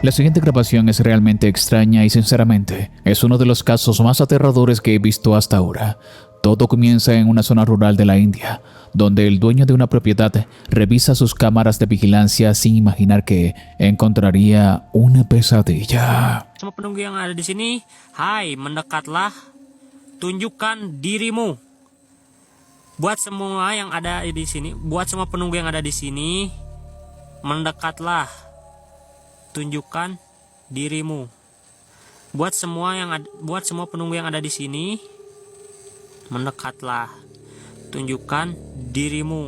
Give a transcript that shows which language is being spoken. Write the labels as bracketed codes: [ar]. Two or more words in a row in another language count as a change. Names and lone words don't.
[es] La siguiente grabación es realmente extraña y sinceramente es uno de los casos más aterradores que he visto hasta ahora. Todo comienza en una zona rural de la India, donde el dueño de una propiedad revisa sus cámaras de vigilancia sin imaginar que encontraría una pesadilla. [id] Semua penunggu yang ada di sini, hai, mendekatlah, tunjukkan dirimu. Buat semua yang ada di sini, buat semua penunggu yang ada di sini, mendekatlah, tunjukkan dirimu. Buat semua penunggu yang ada di sini, mendekatlah, tunjukkan dirimu.